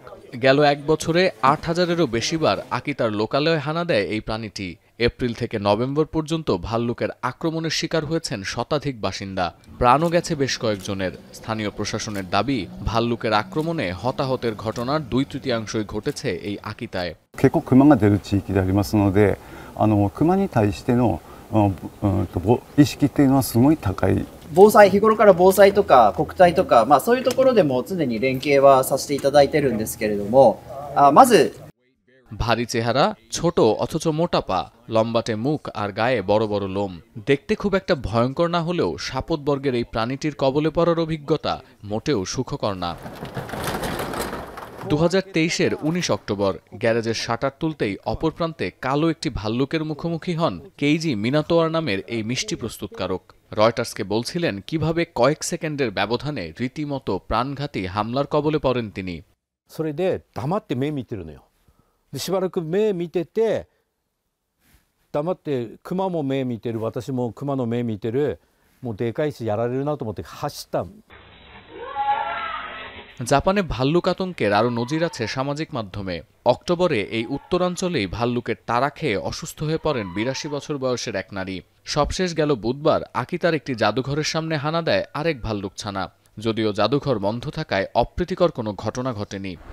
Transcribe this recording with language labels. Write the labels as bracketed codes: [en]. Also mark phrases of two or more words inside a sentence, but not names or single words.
[bn] গেল এক বছরে ৮,০০০-এরও বেশিবার আকিতার লোকালয়ে হানা দেয় এই প্রাণীটি। এপ্রিল থেকে নভেম্বর পর্যন্ত ভাল্লুকের আক্রমণের শিকার হয়েছেন শতাধিক বাসিন্দা। প্রাণও গেছে বেশ কয়েকজনের। স্থানীয় প্রশাসনের দাবি, ভাল্লুকের আক্রমণে হতাহতের ঘটনার ২/৩ ঘটেছে এই আকিতায়। [ja] 結構クマが出る地域でありますので、クマに対しての意識っていうのはすごい高い。日頃から防災とか国体とか、そういうところでも常に連携はさせていただいてるんですけれども、まず [bn] ভারী চেহারা, ছোট অথচ মোটা পা, লম্বাটে মুখ আর গায়ে বড় বড় লোম। দেখতে খুব একটা ভয়ঙ্কর না হলেও সাপতবর্গের এই প্রাণীটির কবলে পড়ার অভিজ্ঞতা মোটেও সুখকর না। ২০২৩-এর ১৯ অক্টোবর গ্যারেজের শাটার তুলতেই অপর প্রান্তে কালো একটি ভাল্লুকের মুখোমুখি হন কেইজি মিনাতোয়ার নামের এই মিষ্টি প্রস্তুতকারক। রয়টার্সকে বলছিলেন কিভাবে কয়েক সেকেন্ডের ব্যবধানে রীতিমতো প্রাণঘাতী হামলার কবলে পড়েন তিনি। [ja] それで黙って目見てるのよ。でしばらく目見てて、黙ってクマも目見てる、私もクマの目見てる、もうでかいしやられるなと思って走った。 [bn] জাপানে ভাল্লুক আতঙ্কের আরও নজির আছে সামাজিক মাধ্যমে। অক্টোবরে এই উত্তরাঞ্চলেই ভাল্লুকের তাড়া খেয়ে অসুস্থ হয়ে পড়েন ৮২ বছর বয়সের এক নারী। সবশেষ গেল বুধবার আকিতার একটি জাদুঘরের সামনে হানা দেয় আরেক ভাল্লুক ছানা। যদিও জাদুঘর বন্ধ থাকায় অপ্রীতিকর কোনো ঘটনা ঘটেনি।